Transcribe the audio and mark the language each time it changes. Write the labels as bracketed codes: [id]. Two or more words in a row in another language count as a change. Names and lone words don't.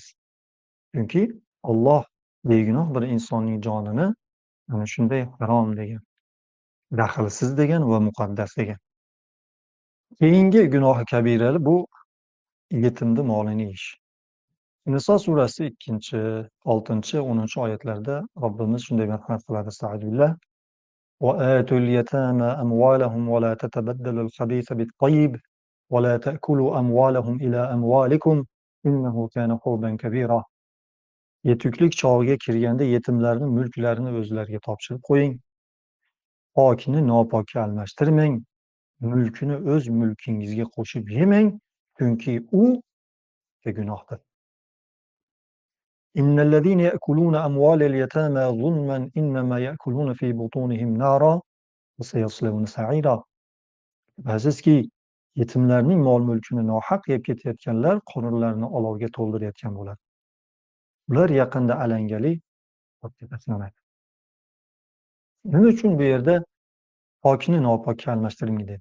[uz] Chunki Alloh begunoh bir insonning jonini ana shunday harom degan, daxlsiz degan va muqaddas degan. Keyingi gunohi kabirali bu yetimni molini yeyish. Niso surasi 2, 6, 10 oyatlarda Robbimiz shunday marhamat qiladi. Estağfirullah. [ar] وآتوا اليتامى أموالهم ولا تتبدلوا الخبيث بالطيب ولا تأكلوا أموالهم إلى أموالكم إنه كان حوبا كبيرا. [uz] Yetuklik chog'iga kirganda yetimlarning mulklarini o'zlariga topshirib qo'ying. Pokni nopokka almashtirmang. Mulkini o'z mulkingizga qo'shib yemang, chunki u gunohdir. [ar] إن الذين يأكلون أموال اليتامى ظلما إنما يأكلون في بطونهم نارا وسيصلون سعيرا. [uz] Azizki, yetimlarning mol-mulkini nohaq yeb ketayotganlar qorinlarini olovga to'ldirayotgan bo'ladi. Ular yaqinda alangali o'tga tashlanadi. Nima uchun bu yerda pokni nopokka almashtiring dedi?